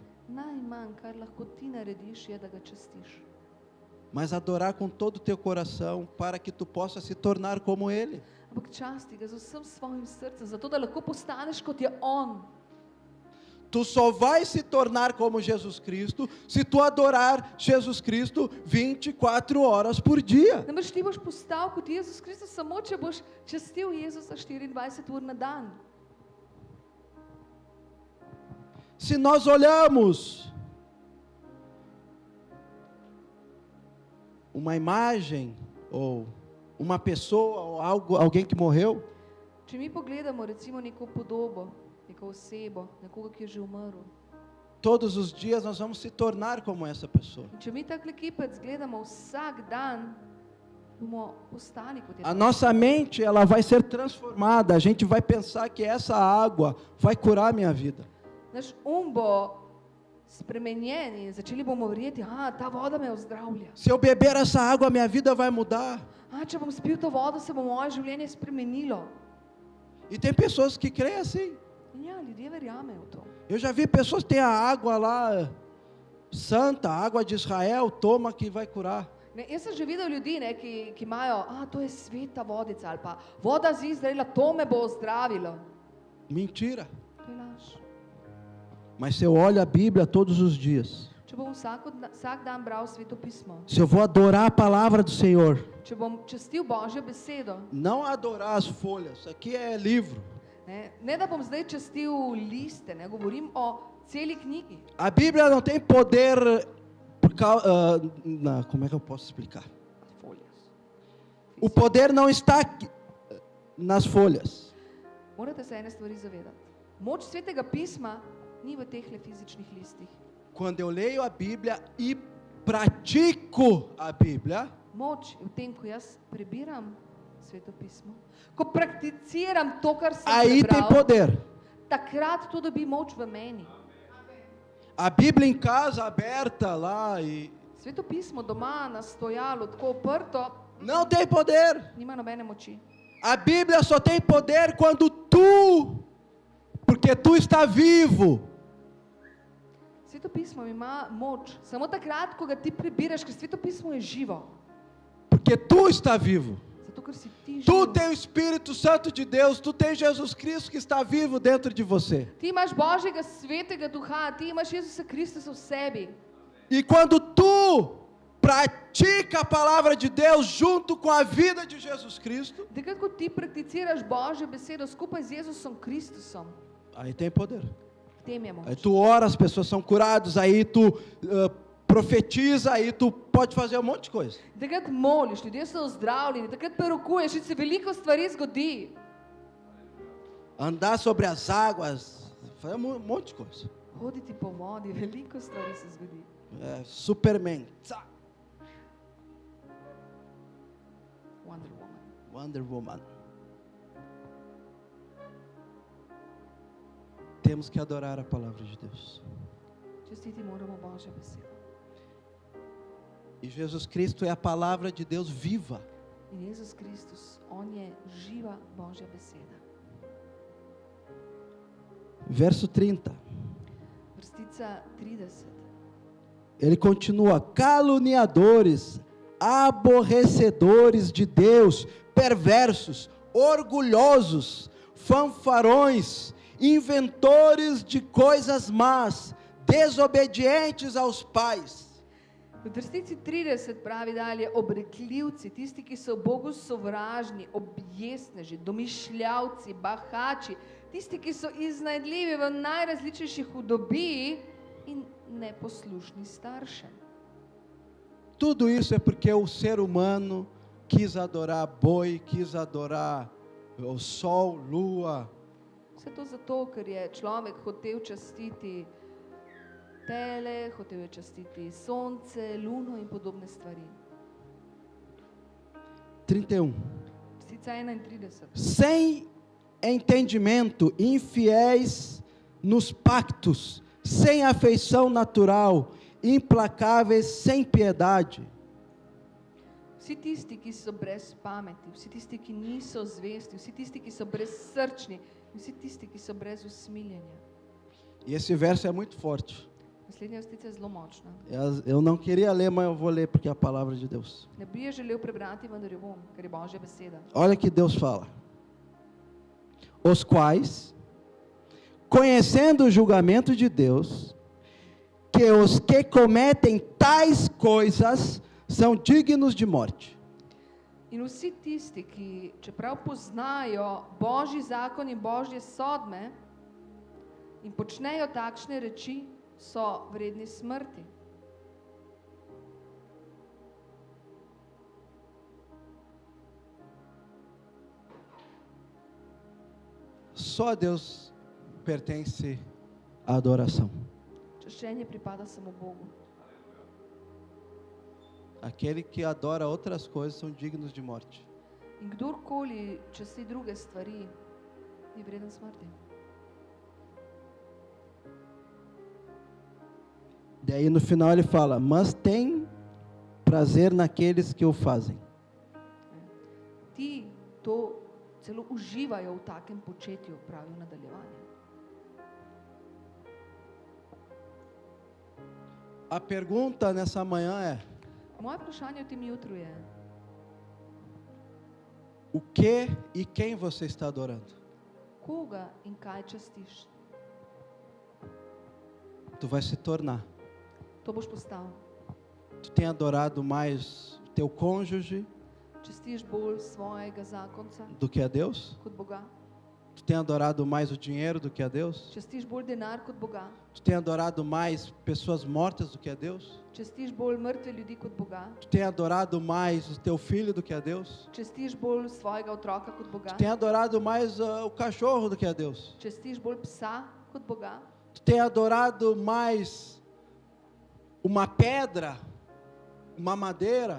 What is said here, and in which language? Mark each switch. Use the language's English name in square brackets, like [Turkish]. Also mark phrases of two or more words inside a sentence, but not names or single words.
[Slovenian] najmanj, kar lahko ti narediš, je, da ga častiš. [Portuguese] Mas adorar com todo o teu coração, para que tu possa se tornar como Ele. [Slovenian] Ampak časti ga z vsem svojim srcem, zato da lahko postaneš kot je on. [Portuguese] Tu só vai se tornar como Jesus Cristo se tu adorar Jesus Cristo 24 horas por dia. [Slovenian] Namreč ti boš postal kot Jezus Kristus samo, če boš častil Jezusa 24 ur na dan. [Portuguese] Se nós olhamos uma imagem ou uma pessoa ou alguém que morreu, [Slovenian] Če mi pogledamo recimo neko podobo, neko osebo, nekoga, ki je že umrl. [Portuguese] todos os dias nós vamos se tornar como essa pessoa. [Slovenian] In če mi takle kipec gledamo vsak dan, bomo postali kot je [Portuguese] A [Slovenian] ta. [Portuguese] nossa mente, ela vai ser transformada. A gente vai pensar que essa água vai curar a minha vida. [Slovenian] Naš bo spremenjen in začeli bomo verjeti, ta voda me ozdravlja. [Portuguese] Se eu beber essa água, a minha vida vai mudar. [Slovenian] Če bom spil to vodo, se bo moje življenje spremenilo. [Portuguese] E tem pessoas que creem assim. [Slovenian] In ja, ljudje verjamejo v to. [Portuguese] Eu já vi pessoas que têm a água lá, santa, a água de Israel, toma que vai curar. [Slovenian] Ne, jaz sem že videl ljudi, ne, ki imajo, to je sveta vodica ali pa voda z Izraela, to me bo ozdravilo. [Portuguese] Mentira. [Slovenian] To je laž. [Portuguese] Mas se eu olho a Bíblia todos os dias, [Slovenian] Če bom vsak dan bral Sveto pismo, [Portuguese] se eu vou adorar a palavra do Senhor, [Slovenian] če bom častil Božjo besedo, [Portuguese] não adorar as folhas, isso aqui é livro. [Slovenian] ne da bom zdaj častil liste, ne govorim o celi knjigi. [Portuguese] A Bíblia não tem poder, como é que eu posso explicar? Foljas. O poder não está aqui, nas folhas. [Slovenian] Morate se ene stvari zavedati. Moč Svetega pisma ni v tehle fizičnih listih. [Portuguese] Quando eu leio a Bíblia e pratico a Bíblia, [Slovenian] Moč je v tem, ko jaz prebiram Sveto pismo, ko prakticiram to, kar sem [Portuguese] aí tem [Slovenian] prebral, [Portuguese] poder. [Slovenian] takrat to dobi moč v meni. [Portuguese] A Bíblia em casa aberta lá e [Slovenian] Sveto pismo doma na stojalu tako oprto, [Portuguese] não tem poder. [Slovenian] nima nobene moči. [Portuguese] A Bíblia só tem poder quando porque tu está vivo. [Slovenian] Sveto pismo ima moč samo takrat, ko ga ti prebiraš, ker Sveto pismo je živo. [Portuguese] Porque tu está vivo. [Slovenian] Zato, ker si ti [Portuguese] Tu [Slovenian] živ. [Portuguese] tem o Espírito Santo de Deus, tu tem Jesus Cristo que está vivo dentro de você. [Slovenian] Ti imaš Božjega svetega duha, ti imaš Jezusa Kristusa v sebi. [Portuguese] E quando tu pratica a palavra de Deus junto com a vida de Jesus Cristo, [Slovenian] Takrat, ko ti prakticiraš Božjo besedo skupaj z Jezusom Kristusom, [Portuguese] aí tem poder. [Slovenian] v tem je [Portuguese] Aí [Slovenian] moč. [Portuguese] tu ora, as pessoas são curadas, aí tu profetiza, aí tu pode fazer um monte de coisa. [Slovenian] Takrat moliš, ljudje so ozdravljeni, takrat prorokuješ in se veliko stvari zgodi. [Portuguese] Andar sobre as águas, fazer um monte de coisa. [Slovenian] Hoditi po vodi, veliko stvari se zgodi. [Portuguese] Superman, tsa, Wonder Woman. [Slovenian] Wonder Woman. [Portuguese] Temos que adorar a palavra de Deus. [Slovenian] Častiti moramo Božjo besedo. [Portuguese] E Jesus Cristo é a palavra de Deus viva. [Slovenian] In Jezus Kristus, On je živa Božja beseda. [Portuguese] Verso 30. [Slovenian] Vrstica 30. [Portuguese] Ele continua: caluniadores, aborrecedores de Deus, perversos, orgulhosos, fanfarões, inventores de coisas más, desobedientes aos pais. [Slovenian] V vrstici 30 pravi dalje, obrekljivci, tisti, ki so Bogu sovražni, objesneži, domišljavci, bahači, tisti, ki so iznajdljivi v najrazličnejših hudobiji in neposlušni staršem. [Portuguese] Tudo isso é porque o ser humano quis adorar boi, quis adorar o sol, lua. [Slovenian] Vse to zato, ker je človek hotel častiti tele, hotel je častiti sonce, luno in podobne stvari. [Portuguese] 31. [Slovenian] Vrstica 31. [Portuguese] Sem entendimento, infiéis nos pactos, sem afeição natural, implacáveis, sem piedade. [Slovenian] Vsi tisti, ki so brez pameti, vsi tisti, ki niso zvesti, vsi tisti, ki so brezsrčni, vsi tisti, ki so brez usmiljenja. [Portuguese] E esse verso é muito forte. [Slovenian] Naslednja vrstica je zelo močna. [Portuguese] Eu não queria ler, mas eu vou ler porque é a palavra de Deus. [Slovenian] Ne bi je želel prebrati, vendar jo bom, ker je Božja beseda. [Portuguese] Olha que Deus fala: os quais, conhecendo o julgamento de Deus, que os que cometem tais coisas são dignos de morte. [Slovenian] In vsi tisti, ki čeprav poznajo Božji zakon in Božje sodbe in počnejo takšne reči, so vredni smrti. [Portuguese] Só a Deus pertence a adoração. [Slovenian] Čaščenje pripada samo Bogu. [Portuguese] Aquele que adora outras coisas são dignos de morte. [Slovenian] In kdorkoli časti druge stvari, je vreden smrti. [Portuguese] Daí no final ele fala: mas tem prazer naqueles que o fazem. [Slovenian] Ti to celo uživajo v takem početju, pravi v nadaljevanju. [Portuguese] A pergunta nessa manhã é: [Slovenian] Moje vprašanje v tem jutru je, [Portuguese] o que e quem você está adorando? [Slovenian] koga in kaj častiš? [Portuguese] Tu vai se tornar. [Slovenian] To boš postal. [Portuguese] Tu tem adorado mais teu cônjuge [Slovenian] Častiš bolj svojega zakonca [Portuguese] do que a Deus? [Slovenian] kot Boga? [Portuguese] Tu tem adorado mais o dinheiro do que a Deus? [Slovenian] Častiš bolj denar kot Boga? [Portuguese] Tu tem adorado mais pessoas mortas do que a Deus? [Slovenian] Častiš bolj mrtve ljudi kot Boga? [Portuguese] Tu tem adorado mais o teu filho do que a Deus? [Slovenian] Častiš bolj svojega otroka kot Boga? [Portuguese] Tu tem adorado mais o cachorro do que a Deus? [Slovenian] Častiš bolj psa kot Boga? [Portuguese] Tu tem adorado mais uma pedra, uma madeira?